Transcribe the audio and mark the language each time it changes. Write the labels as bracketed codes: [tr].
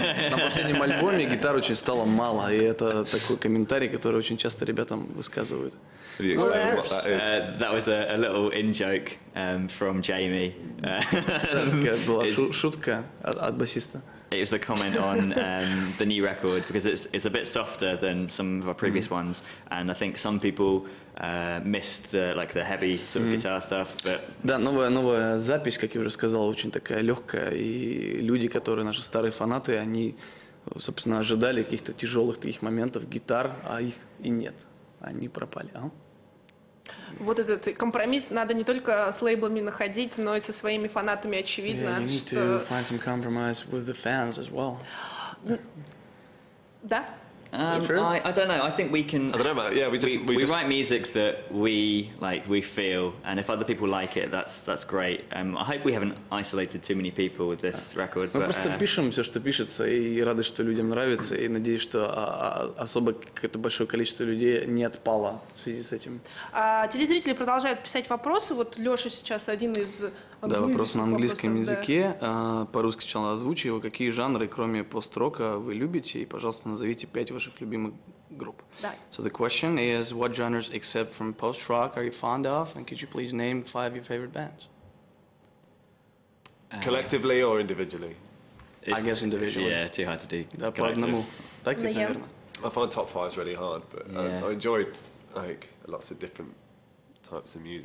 [ru] На последнем альбоме гитар очень стало мало, и это такой комментарий, который очень часто ребятам высказывают. [en] That was a little in-joke from Jamie. [ru] Такая была шутка от басиста. [en] It was a comment on the new record because it's a bit softer than some of our previous ones, and I think some people missed the heavy sort of guitar stuff. But [ru] да, новая запись, как я уже сказал, очень такая легкая, и люди, которые наши старые фанаты, они, собственно, ожидали каких-то тяжелых таких моментов гитар, а их и нет, они пропали. Вот этот компромисс надо не только с лейблами находить, но и со своими фанатами, очевидно. [en] Yeah, you need to find some compromise with the fans as well. [ru] Да? [en] I don't know. I think we can. I don't know about. Yeah, we just write music that we like, we feel, and if other people like it, that's great. I hope we haven't isolated too many people with this record. [ru] Мы просто пишем все, что пишется, и рады, что людям нравится, и надеюсь, что особо какое-то большое количество людей не отпало в связи с этим. Телезрители продолжают писать вопросы. Вот Леша сейчас один из. Да, вопрос на английском языке. По-русски сначала озвучу его. Какие жанры, кроме пост-рока, вы любите? И, пожалуйста, назовите 5 ваших любимых групп. Да. [en] So the question is, what genres except from post-rock are you fond of? And could you please name 5 of your favorite bands? Collectively or individually? I guess individually. Yeah, too hard to do. [ru] Да, по одному. Так ведь, наверное. [en] I find top 5 is really hard, but I enjoyed lots of different types of music.